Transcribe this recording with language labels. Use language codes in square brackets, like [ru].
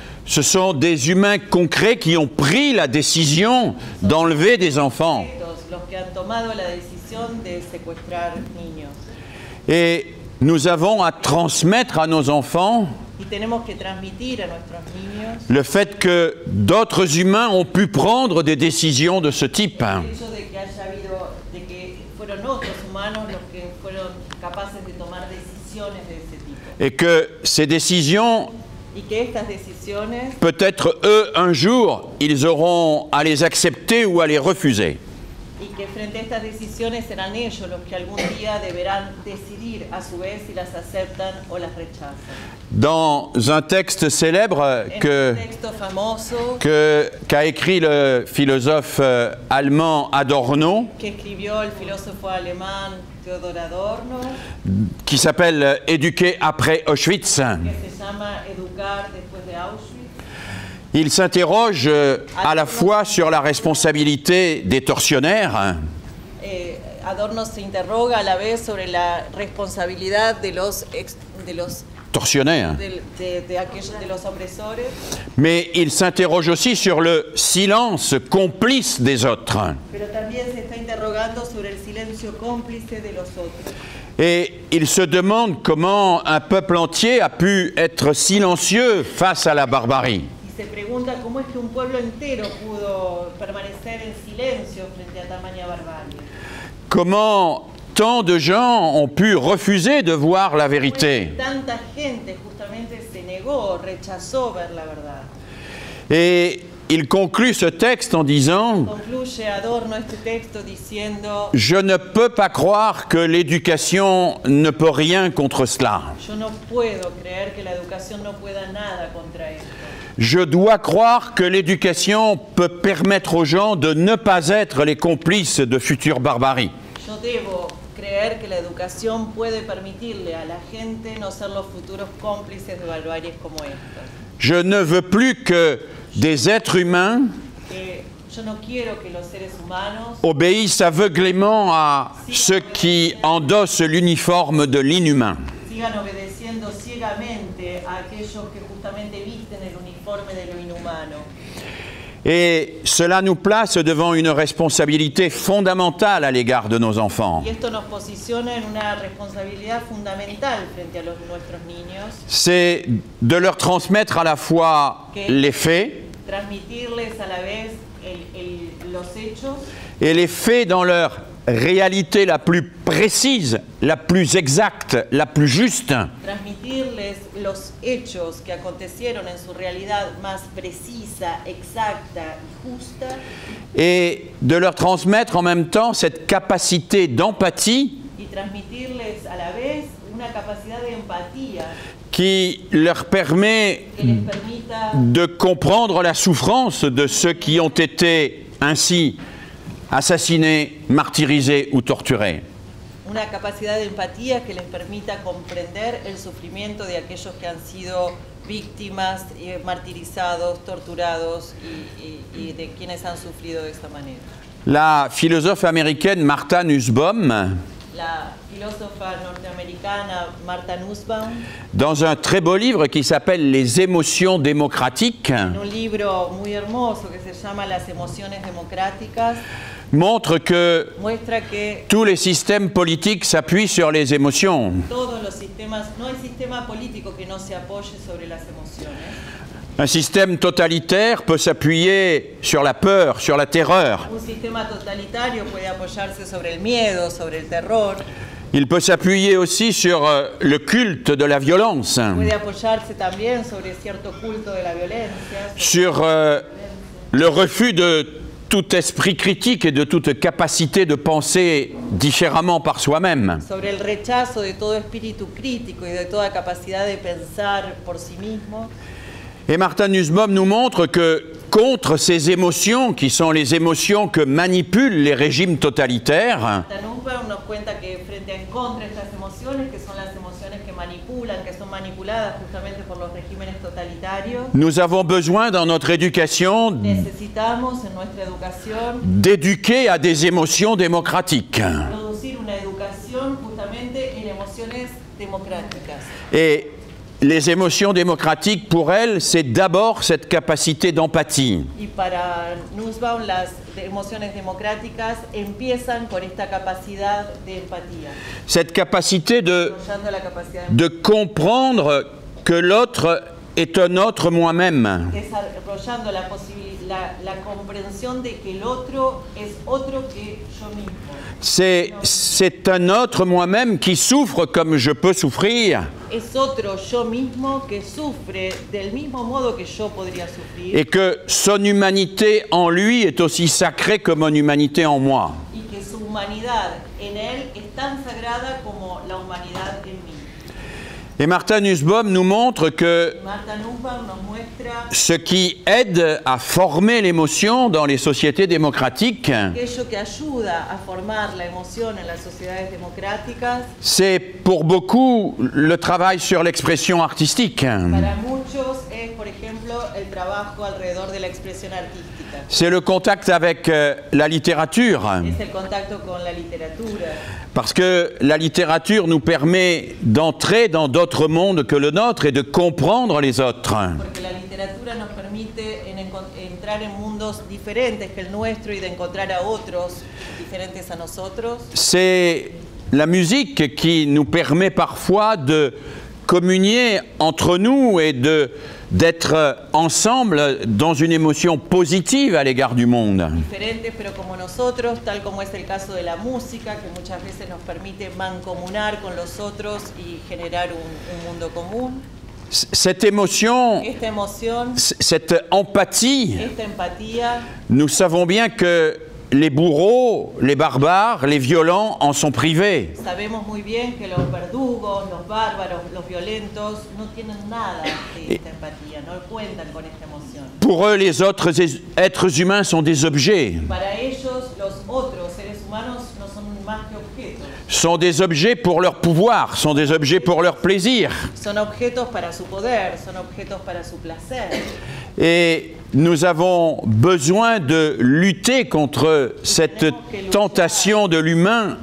[fr] Ce sont des humains concrets qui ont pris la décision d'enlever des enfants. [es] Los que han tomado la decisión de secuestrar niños. [fr] Et nous avons à transmettre à nos enfants [es] Y tenemos que transmitir a nuestros niños [fr] le fait que d'autres humains ont pu prendre des décisions de ce type. [es] el hecho de que haya habido, de que fueron otros humanos los que fueron capaces de tomar decisiones de ese tipo. [fr] Et que ces décisions, [es] Y que estas decisiones, [fr] peut-être eux, un jour, ils auront à les accepter ou à les refuser. [es] y que frente a estas decisiones serán ellos los que algún día deberán decidir a su vez si las aceptan o las rechazan. [fr] Dans un texte célèbre [es] En un texto famoso [fr] qu'a écrit le philosophe allemand Adorno, [es] que escribió el filósofo alemán Theodor Adorno, [fr] qui s'appelle « Éduquer après Auschwitz », [es] que se llama Educar después de Auschwitz, [fr] Il s'interroge à la fois sur la responsabilité des tortionnaires [es] Adorno se interroga a la vez sobre la responsabilidad de los [fr] tortionnaires, [es] de los opresores, [fr] mais il s'interroge aussi sur le silence complice des autres. [es] pero también se está interrogando sobre el silencio cómplice de los otros. [fr] Et il se demande comment un peuple entier a pu être silencieux face à la barbarie. [es] Y se pregunta cómo es que un pueblo entero pudo permanecer en silencio frente a tamaña barbarie. [fr] Comment tant de gens ont pu refuser de voir la vérité. [es] Tanta gente justamente se negó, rechazó ver la verdad. [fr] Et il conclut ce texte en disant [es] Concluye Adorno este texto diciendo: [fr] « Je ne peux pas croire que l'éducation ne peut rien contre cela. [es] yo no puedo creer que la educación no pueda nada contra esto. [fr] Je dois croire que l'éducation peut permettre aux gens de ne pas être les complices de futures barbaries. [es] Yo debo creer que la educación puede permitirle a la gente no ser los futuros cómplices de barbaries como estas. [fr] Je ne veux plus que des êtres humains [es] Yo no quiero que los seres humanos [fr] obéissent aveuglément à ceux qui endossent l'uniforme de l'inhumain. [es] sigan obedeciendo ciegamente a aquellos que justamente visten el uniforme de lo inhumano. [fr] Et cela nous place devant une responsabilité fondamentale à l'égard de nos enfants. [es] Y esto nos posiciona en una responsabilidad fundamental frente a nuestros niños, [fr] C'est de leur transmettre à la fois les faits, [es] transmitirles a la vez los hechos [fr] et les faits dans leur réalité la plus précise, la plus exacte, la plus juste. [es] transmitirles los hechos que acontecieron en su realidad más precisa, exacta y justa, [fr] Et de leur transmettre en même temps cette capacité d'empathie [es] y transmitirles a la vez una capacidad de empatía [fr] qui leur permet [es] que les permita [fr] de comprendre la souffrance de ceux qui ont été ainsi assassinés, martyrisés ou torturés. [es] una capacidad de empatía que les permita comprender el sufrimiento de aquellos que han sido víctimas, martirizados, torturados y de quienes han sufrido de esta manera. [fr] La philosophe américaine Martha Nussbaum, [es] La filósofa norteamericana Martha Nussbaum, [fr] dans un très beau livre qui s'appelle Les émotions démocratiques, [es] en un libro muy hermoso que se llama Las emociones democráticas, [fr] montre que [es] muestra que [fr] tous les systèmes politiques s'appuient sur les émotions. [es] todos los sistemas, no hay sistema político que no se apoye sobre las emociones. [fr] Un système totalitaire peut s'appuyer sur la peur, sur la terreur. [es] Un sistema totalitario puede apoyarse sobre el miedo, sobre el terror, [fr] Il peut s'appuyer aussi sur le culte de la violence, [es] puede apoyarse también sobre cierto culto de la violencia, [fr] sur le refus de tout esprit critique et de toute capacité de penser différemment par soi-même. [es] sobre el rechazo de todo espíritu crítico y de toda capacidad de pensar por sí mismo. [fr] Et Martha Nussbaum nous montre que contre ces émotions, qui sont les émotions que manipulent les régimes totalitaires, [es] Nussbaum nos cuenta que frente en contra de estas emociones, que son las emociones que manipulan, que son manipuladas justamente por los regímenes totalitarios, [fr] nous avons besoin dans notre éducation [es] necesitamos en nuestra educación [fr] d'éduquer à des émotions démocratiques. [es] producir una educación justamente en emociones democráticas. [fr] Et les émotions démocratiques, pour elle, c'est d'abord cette capacité d'empathie. [es] Y para Nussbaum las emociones democráticas empiezan con esta capacidad de empatía, [fr] Cette capacité [es] desarrollando la capacidad [fr] de comprendre que l'autre est un autre moi-même. [es] desarrollando la comprensión de que el otro es otro que yo mismo. [fr] C'est un autre moi-même qui souffre comme je peux souffrir [es] Es otro yo mismo que sufre del mismo modo que yo podría sufrir [fr] et que son humanité en lui est aussi sacrée que mon humanité en moi. [es] y que su humanidad en él es tan sagrada como la humanidad en mí. [fr] Et Martha Nussbaum nous montre que [es] Martha Nussbaum nos muestra [fr] ce qui aide à former l'émotion dans les sociétés démocratiques, [es] aquello que ayuda a formar la emoción en las sociedades democráticas. [fr] c'est pour beaucoup le travail sur l'expression artistique. [es] Para muchos es, por ejemplo, el trabajo alrededor de la expresión artística. [fr] C'est le contact avec la littérature. [es] Es el contacto con la literatura. [fr] Parce que la littérature nous permet d'entrer dans d'autres mondes que le nôtre et de comprendre les autres. [es] Porque la literatura nos permite entrar en mundos diferentes que el nuestro y de encontrar a otros diferentes a nosotros. [fr] C'est la musique qui nous permet parfois de communier entre nous et d'être ensemble dans une émotion positive à l'égard du monde. [es] Diferentes pero como nosotros, tal como es el caso de la música, que muchas veces nos permite mancomunar con los otros y generar un mundo común. [fr] Cette émotion, [es] Esta emoción, [fr] cette empathie, [es] esta empatía, [fr] nous savons bien que les bourreaux, les barbares, les violents en sont privés. [es] sabemos muy bien que los verdugos, los bárbaros, los violentos no tienen nada de esta empatía, no cuentan con esta emoción. [fr] Pour eux, les autres êtres humains sont des objets. [es] Para ellos, los otros seres humanos no son más que objetos. [fr] Sont des objets pour leur pouvoir, sont des objets pour leur plaisir. [es] Son objetos para su poder, son objetos para su placer. [fr] Et nous avons besoin de lutter contre cette tentation de l'humain